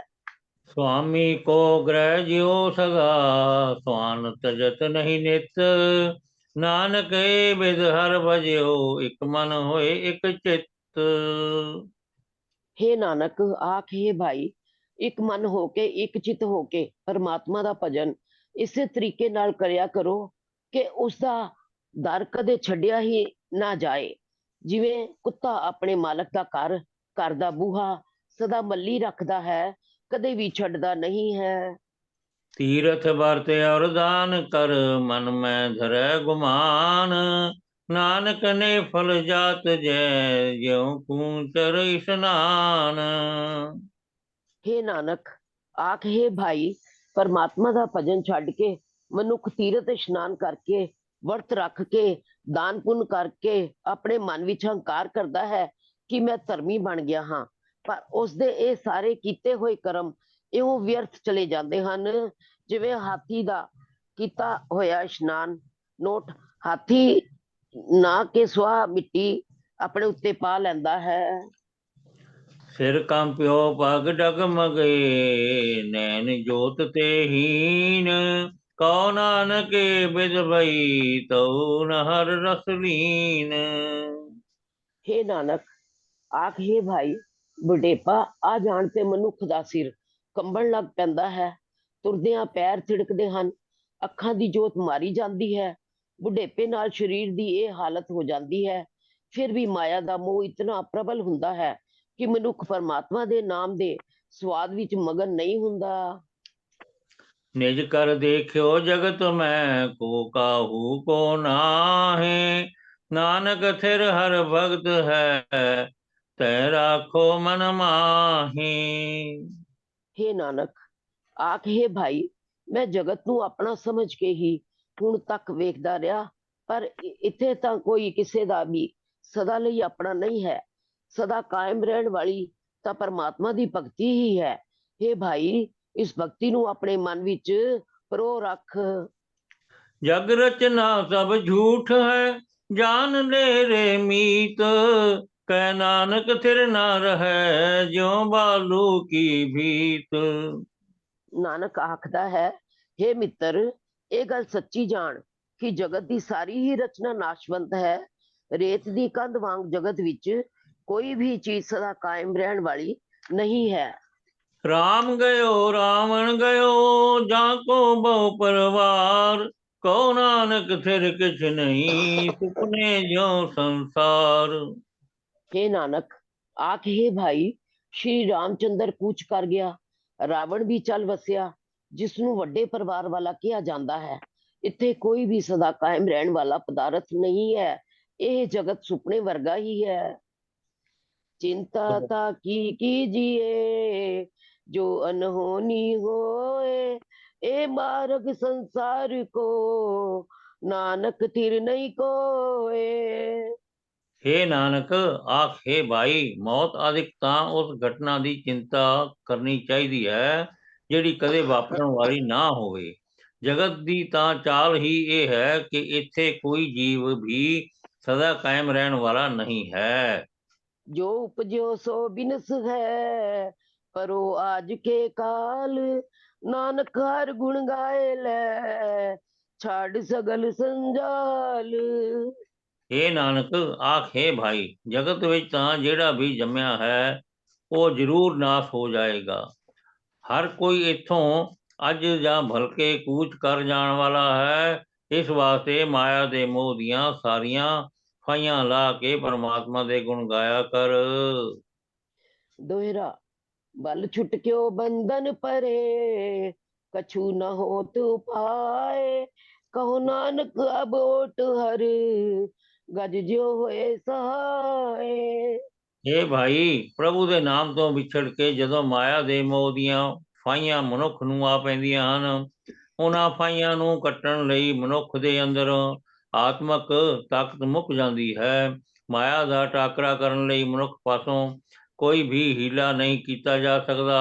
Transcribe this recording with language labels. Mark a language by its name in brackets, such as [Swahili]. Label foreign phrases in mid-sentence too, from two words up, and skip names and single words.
[Punjabi] ਸੁਆਮੀ ਕੋ ਗ੍ਰਹ ਜਿਉ ਸਗਾ, ਸੁਆਨ ਤਜਤ ਨਹੀਂ ਨਿਤ। ਨਾਨਕ ਏ ਬਿਦ ਹਰ ਭਜਿਓ, ਏਕ ਮਨ ਹੋਏ ਏਕ ਚਿਤ। हे ਨਾਨਕ, ਆਖ हे ਭਾਈ, ਇੱਕ ਮਨ ਹੋ ਕੇ ਇੱਕ ਚਿੱਤ ਹੋ ਕੇ ਪਰਮਾਤਮਾ ਦਾ ਭਜਨ ਇਸੇ ਤਰੀਕੇ ਨਾਲ ਕਰਿਆ ਕਰੋ ਕਿ ਉਸ ਦਾ ਦਰ ਕਦੇ ਛੱਡਿਆ ਹੀ ਨਾ ਜਾਏ। ਜਿਵੇਂ ਕੁੱਤਾ ਆਪਣੇ ਮਾਲਕ ਦਾ ਘਰ ਦਾ ਬੂਹਾ ਸਦਾ ਮੱਲੀ ਰੱਖਦਾ ਹੈ, ਕਦੇ ਵੀ ਛੱਡਦਾ ਨਹੀਂ ਹੈ। ਤੀਰਥ ਬਰਤ ਔਰ ਦਾਨ ਕਰ, ਮਨ ਮੇਂ ਧਰੈ ਗੁਮਾਨ। ਨਾਨਕ ਨੇ ਫਲ ਜਾਤ ਜਯ, ਜਿਉਂ ਕੂਚਰ ਸ੍ਨਾਨ। हे ਨਾਨਕ, ਆਖ हे ਭਾਈ, ਪਰਮਾਤਮਾ ਦਾ ਭਜਨ ਛੱਡ ਕੇ ਮਨੁੱਖ ਤੀਰਥ ਇਸ਼ਨਾਨ ਕਰਕੇ, ਵਰਤ ਰੱਖ ਕੇ, ਦਾਨ ਪੁੰਨ ਕਰਕੇ ਆਪਣੇ ਮਨ ਵਿੱਚ ਹੰਕਾਰ ਕਰਦਾ ਹੈ ਕਿ ਮੈਂ ਧਰਮੀ ਬਣ ਗਿਆ ਹਾਂ, ਪਰ ਉਸਦੇ ਇਹ ਸਾਰੇ ਕੀਤੇ ਹੋਏ ਕਰਮ ਇਉਂ ਵਿਅਰਥ ਚਲੇ ਜਾਂਦੇ ਹਨ, ਜਿਵੇਂ ਹਾਥੀ ਦਾ ਕੀਤਾ ਹੋਇਆ ਇਸ਼ਨਾਨ ਨੋਟ ਹਾਥੀ ਨਾ ਕੇ ਸੁਆਹ ਮਿੱਟੀ ਆਪਣੇ ਉੱਤੇ ਪਾ ਲੈਂਦਾ ਹੈ। ਸਿਰ ਕੰਪਿਓ ਪਗ ਡਗਮਗੇ, ਨੈਨ ਜੋਤ ਤੇ ਹੀਨ। ਕਹੋ ਨਾਨਕ ਬਿਦ ਭਈ, ਤਊ ਨ ਹਰ ਰਸ ਲੀਨ। हे ਨਾਨਕ, ਆਖ हे ਭਾਈ, ਬੁਢੇਪਾ ਆ ਜਾਣ ਤੇ ਮਨੁੱਖ ਦਾ ਸਿਰ ਕੰਬਣ ਲੱਗ ਪੈਂਦਾ ਹੈ, ਤੁਰਦਿਆਂ ਪੈਰ ਥਿੜਕਦੇ ਹਨ, ਅੱਖਾਂ ਦੀ ਜੋਤ ਮਾਰੀ ਜਾਂਦੀ ਹੈ। ਬੁਢੇਪੇ ਨਾਲ ਸਰੀਰ ਦੀ ਇਹ ਹਾਲਤ ਹੋ ਜਾਂਦੀ ਹੈ। ਫਿਰ ਵੀ ਮਾਇਆ ਦਾ ਮੋਹ ਇਤਨਾ ਪ੍ਰਬਲ ਹੁੰਦਾ ਹੈ ਕਿ ਮਨੁੱਖ ਪਰਮਾਤਮਾ ਦੇ ਨਾਮ ਦੇ ਸਵਾਦ ਵਿੱਚ ਮਗਨ ਨਹੀਂ ਹੁੰਦਾ। ਨਿਜ ਕਰ ਦੇਖਿਓ ਜਗਤ ਮੇਂ, ਕੋ ਕਾਹੂ ਕੋ ਨਾਹੇ। ਨਾਨਕ ਥਿਰ ਹਰ ਭਗਤ ਹੈ, ਤੈ ਰਾਖੋ ਮਨ ਮਾਹੇ। हे ਨਾਨਕ, ਆਖ हे ਭਾਈ, ਮੈਂ ਜਗਤ ਨੂੰ ਆਪਣਾ ਸਮਝ ਕੇ ਹੀ ਹੁਣ ਤੱਕ ਵੇਖਦਾ ਰਿਹਾ, ਪਰ ਇੱਥੇ ਤਾਂ ਕੋਈ ਕਿਸੇ ਦਾ ਵੀ ਸਦਾ ਲਈ ਆਪਣਾ ਨਹੀਂ ਹੈ, ਸਦਾ ਕਾਇਮ ਰਹਿਣ ਵਾਲੀ ਤਾਂ ਪਰਮਾਤਮਾ ਦੀ ਭਗਤੀ ਹੀ ਹੈ। हे ਭਾਈ, ਇਸ ਭਗਤੀ ਨੂੰ ਆਪਣੇ ਮਨ ਵਿੱਚ ਪਰੋ ਰੱਖ। ਜਗ ਰਚਨਾ ਸਬ ਝੂਠ ਹੈ, ਜਾਨ ਲੇ ਰੇ ਮੀਤ। ਕਹ ਨਾਨਕ ਥਿਰ ਨਾ ਰਹੇ, ਜਿਉਂ ਬਾਲੂ ਕੀ ਭੀਤ। ਨਾਨਕ ਆਖਦਾ ਹੈ, हे ਮਿੱਤਰ, ਇਹ ਗੱਲ ਸੱਚੀ ਜਾਣ ਕਿ ਜਗਤ ਦੀ ਸਾਰੀ ਹੀ ਰਚਨਾ ਨਾਸ਼ਵੰਤ ਹੈ। ਰੇਤ ਦੀ ਕੰਧ ਵਾਂਗ ਜਗਤ ਵਿੱਚ ਕੋਈ ਵੀ ਚੀਜ਼ ਸਦਾ ਕਾਇਮ ਰਹਿਣ ਵਾਲੀ ਨਹੀਂ ਹੈ। ਰਾਮ ਗਯੋ ਰਾਵਣ ਗਯੋ, ਜਾਕੋ ਬਹੁ ਪਰਵਾਰ। ਕਹੋ ਨਾਨਕ ਥਿਰ ਕਿਛ ਨਹੀਂ, ਸੁਪਨੇ ਜਿਉਂ ਸੰਸਾਰ। ਹੇ ਨਾਨਕ, ਆਖ ਹੇ ਭਾਈ, ਸ੍ਰੀ ਰਾਮਚੰਦਰ ਕੂਚ ਕਰ ਗਿਆ, ਰਾਵਣ ਵੀ ਚੱਲ ਵਸਿਆ, ਜਿਸ ਨੂੰ ਵੱਡੇ ਪਰਿਵਾਰ ਵਾਲਾ ਕਿਹਾ ਜਾਂਦਾ ਹੈ। ਇੱਥੇ ਕੋਈ ਵੀ ਸਦਾ ਕਾਇਮ ਰਹਿਣ ਵਾਲਾ ਪਦਾਰਥ ਨਹੀਂ ਹੈ। ਇਹ ਜਗਤ ਸੁਪਨੇ ਵਰਗਾ ਹੀ ਹੈ। ਚਿੰਤਾ ਤਾ ਕੀ ਕੀਜੀਏ, ਜੋ ਅਨਹੋਨੀ ਹੋਏ, ਏ ਮਾਰਗ ਸੰਸਾਰ ਕੋ, ਨਾਨਕ ਥਿਰ ਨਹੀਂ ਕੋਏ। ਹੇ ਨਾਨਕ, ਆਖ ਹੇ ਭਾਈ, ਮੌਤ ਆਦਿਕ ਤਾਂ ਉਸ ਘਟਨਾ ਦੀ ਚਿੰਤਾ ਕਰਨੀ ਚਾਹੀਦੀ ਹੈ ਜਿਹੜੀ ਕਦੇ ਵਾਪਰਨ ਵਾਲੀ ਨਾ ਹੋਵੇ। ਜਗਤ ਦੀ ਤਾਂ ਚਾਲ ਹੀ ਇਹ ਹੈ ਕਿ ਇੱਥੇ ਕੋਈ ਜੀਵ ਵੀ ਸਦਾ ਕਾਇਮ ਰਹਿਣ ਵਾਲਾ ਨਹੀਂ ਹੈ। ਜੋ ਉਪਜੋ ਸੋ ਬਿਨਸ ਹੈ, ਪਰੋ ਆਜ ਕੇ ਕਾਲ, ਨਾਨਕ ਹਰ ਗੁਣ ਗਾਏ ਲੇ, ਛਾੜ ਸਗਲ ਸੰਜਾਲ। ਹੇ ਨਾਨਕ, ਆਖ ਹੇ ਭਾਈ, ਜਗਤ ਵਿੱਚ ਤਾਂ ਜਿਹੜਾ ਵੀ ਜੰਮਿਆ ਹੈ ਉਹ ਜ਼ਰੂਰ ਨਾਸ਼ ਹੋ ਜਾਏਗਾ। ਹਰ ਕੋਈ ਇੱਥੋਂ ਅੱਜ ਜਾਂ ਭਲਕੇ ਕੂਚ ਕਰ ਜਾਣ ਵਾਲਾ ਹੈ। ਇਸ ਵਾਸਤੇ ਮਾਇਆ ਦੇ ਮੋਹ ਦੀਆਂ ਸਾਰੀਆਂ ਫਾਈਆਂ ਲਾ ਕੇ ਪਰਮਾਤਮਾ ਦੇ ਗੁਣ ਗਾਇਆ ਕਰ। ਦੋਹਰਾ, ਬਲ ਛੁਟਕਿਓ ਬੰਧਨ ਪਰੇ, ਕਛੁ ਨ ਹੋ ਤੂ ਪਾਏ, ਕਹੋ ਨਾਨਕ ਅਬ ਓਟ ਹਰ, ਗਜ ਜੋ ਹੋਏ ਸਹਾਇ। ਹੇ ਭਾਈ, ਪ੍ਰਭੂ ਦੇ ਨਾਮ ਤੋਂ ਵਿਛੜ ਕੇ ਜਦੋਂ ਮਾਇਆ ਦੇ ਮੋਹ ਦੀਆਂ ਫਾਈਆਂ ਮਨੁੱਖ ਨੂੰ ਆ ਪੈਂਦੀਆਂ ਹਨ, ਉਹਨਾਂ ਫਾਈਆਂ ਨੂੰ ਕੱਟਣ ਲਈ ਮਨੁੱਖ ਦੇ ਅੰਦਰ ਆਤਮਕ ਤਾਕਤ ਮੁੱਕ ਜਾਂਦੀ ਹੈ। ਮਾਇਆ ਦਾ ਟਾਕਰਾ ਕਰਨ ਲਈ ਮਨੁੱਖ ਪਾਸੋਂ ਕੋਈ ਵੀ ਹੀਲਾ ਨਹੀਂ ਕੀਤਾ ਜਾ ਸਕਦਾ।